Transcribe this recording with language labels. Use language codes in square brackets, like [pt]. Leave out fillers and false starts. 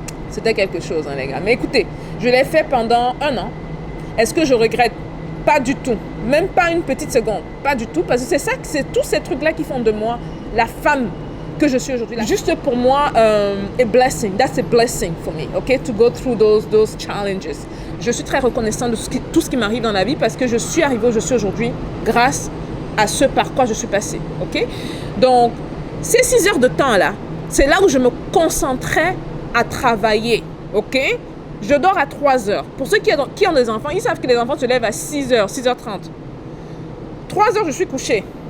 [fr] C'était quelque chose, hein, les gars. Mais écoutez, je l'ai fait pendant 1 an. Est-ce que je regrette? Pas du tout. Même pas une petite seconde. Pas du tout. Parce que c'est tous ces trucs-là qui font de moi la femme que je suis aujourd'hui. Juste pour moi, [en] a blessing. That's a blessing for me, okay? To go through those challenges. [fr] Je suis très reconnaissante de tout ce qui m'arrive dans la vie parce que je suis arrivée où je suis aujourd'hui grâce à ce par quoi je suis passée, ok? Donc, ces 6 heures de temps-là, c'est là où je me concentrais à travailler, ok? Je dors à 3 heures. Pour ceux qui ont des enfants, ils savent que les enfants se lèvent à 6 heures, 6h30. 3 heures, je suis couchée.